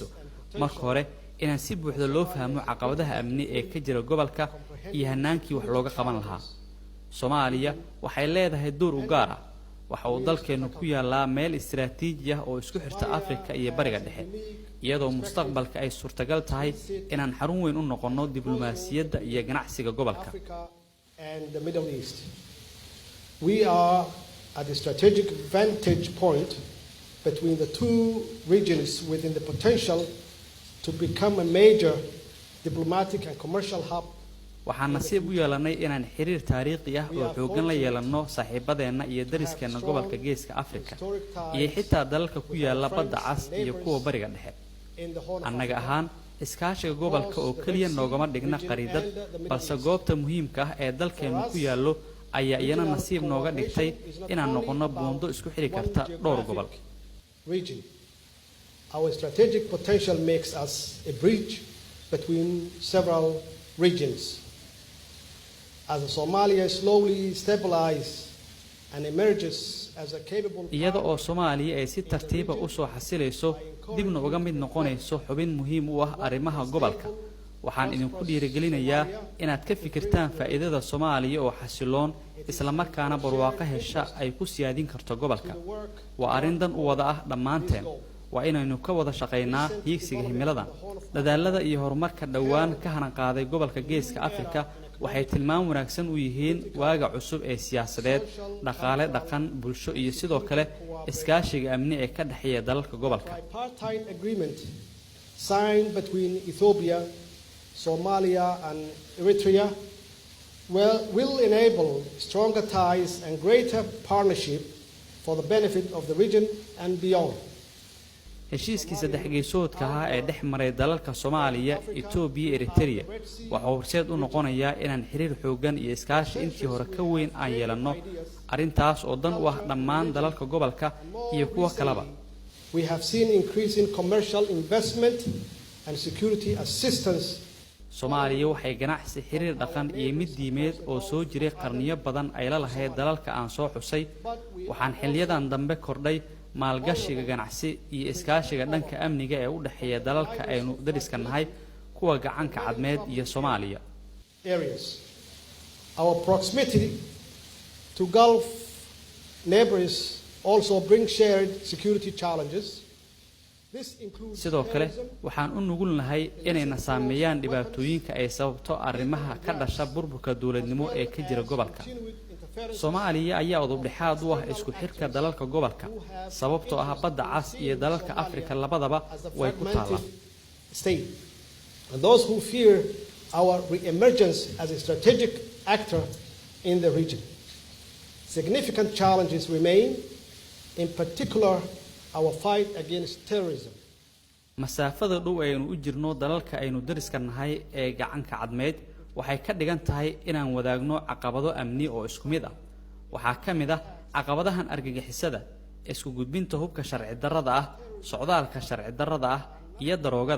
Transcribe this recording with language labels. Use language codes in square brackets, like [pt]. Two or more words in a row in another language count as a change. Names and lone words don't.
[so] marka hore inaan si buuxda loo fahmo caqabadaha amni ee ka jira gobolka iyo hanaankii wax looga qaban lahaa. Soomaaliya waxay leedahay door u gaar ah. waxa uu dalkeenu ku yaalaa meel istiraatiiji ah oo isku xirta Afrika iyo Bariga Dhexe, iyadoo mustaqbalka ay suurtagal tahay inaan xarun weyn u noqono diblomaasiyadda iyo ganacsiga gobolka. [en] We are at a strategic vantage point between the two regions within the potential to become a major diplomatic and commercial hub. [so] waxaan nasiib u yeelanay inaan xiriir taariikhi ah oo xoogan la yeelano saaxiibadeena iyo dariskeena gobolka Geeska Afrika iyo xitaa dalalka ku yaala badda cas iyo kuwa Bariga Dhexe. annaga ahaan iskaashiga gobolka oo kaliya noogama dhigna qariidad, balse goobta muhiimka ah ee dalkeenu ku yaalo ayaa iyana nasiib nooga dhigtay inaan noqono buundo isku xiri karta dhowr gobol. [en] Our strategic potential makes us a bridge between several regions. As Somalia slowly stabilizes and emerges as a capable. [so] iyada oo Soomaaliya ay si tartiib ah u soo xasilayso dibna uga mid noqonayso xubin muhiim u ah arrimaha gobolka, waxaan idinku dhiirigelinayaa inaad ka fikirtaan faa'iidada Soomaaliya oo xasiloon isla markaana barwaaqo hesha ay ku siyaadin karto gobolka. waa arrin dan u wada ah dhammaanteen. waa inaynu ka wada shaqeynaa hiigsiga himilada. dadaalada iyo horumarka dhawaan ka hanan qaaday gobolka Geeska Afrika waxay tilmaam wanaagsan u yihiin waaga cusub ee siyaasadeed, dhaqaale, dhaqan, bulsho iyo sidoo kale iskaashiga amni ee ka dhaxeeya dalalka gobolka. [en] Signed between Ethiopia, Somalia and Eritrea will enable stronger ties and greater partnership for the benefit of the region and beyond. [so] heshiiskii saddex geesoodka ah ee dhex maray dalalka Soomaaliya, Ethiopia, Eritrea waxa uu horseed u noqonayaa inaan xiriir xoogan iyo iskaashi intii hore ka weyn aan yeelano, arrintaas oo dan u ah dhammaan dalalka gobolka iyo kuwa kaleba. [en] We have seen increasing commercial investment and security assistance. [so] Soomaaliya waxay ganacsi, xiriir dhaqan iyo mid diimeed oo soo jiray qarniyo badan ay la lahayd dalalka aan soo xusay. waxaan xilliyadan dambe kordhay maalgashiga ganacsi iyo iskaashiga dhanka amniga ee u dhaxeeya dalalka aynu dariska nahay, kuwa gacanka cadmeed iyo Soomaaliya. [en] Our proximity to Gulf neighbors also brings shared security challenges. [so] sidoo kale waxaan u nugulnahay inayna saameeyaan dhibaatooyinka ay sababto arrimaha ka dhasha burburka dawladnimo ee ka jira gobolka. Soomaaliya ayaa udub dhexaad u ah isku xirka dalalka gobolka, sababtoo ah badda cas iyo dalalka Afrika labadaba way ku taalaa. [en] And those who fear our re-emergence as a strategic actor in the region. Significant challenges remain, in particular our fight against terrorism. [so] masaafada dhow aynu u jirno dalalka aynu dariska nahay ee gacanka cadmeed waxay ka dhigan tahay inaan wadaagno caqabado amni oo isku mid ah. waxaa ka mid ah caqabadahan argagixisada, isku gudbinta hubka sharci darrada ah, socdaalka sharci darrada ah iyo daroogada.